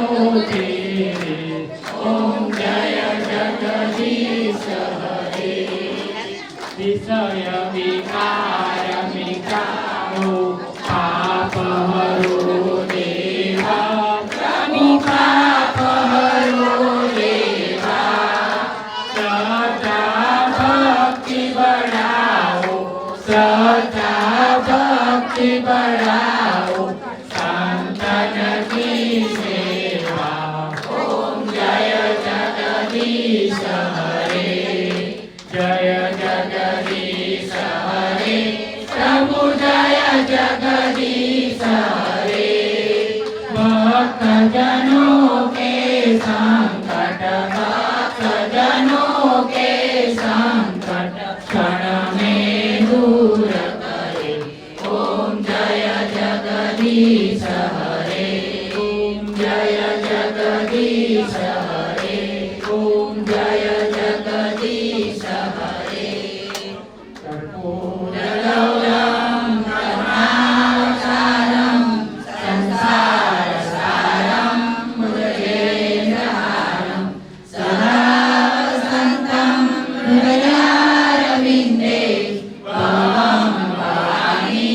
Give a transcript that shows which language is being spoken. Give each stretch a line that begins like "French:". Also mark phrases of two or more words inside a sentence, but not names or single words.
Hindi: तेरे ओम जय जगदीश हरे विषय विकार मिटाओ पाप हरो देवा प्रभु पाप हरो देवा श्रद्धा भक्ति बढ़ाओ श्रद्धा भक्ति बढ़ाओ संतन की सेवा ओम जय जगदीश हरे जय जगदीश हरे प्रभु जय जगदीश हरे भक्त जनों के संकट भक्त जनों के संकट क्षण में दूर करे ओम जय जगदीश हरे ओम जय जगदीश हरे ओम जय जगदीश हरे
Sanskrit: कर्पूरगौरं करुणावतारं संसारसारं भुजगेन्द्रहारं सदा वसन्तं हृदयारविन्दे भवं भवानी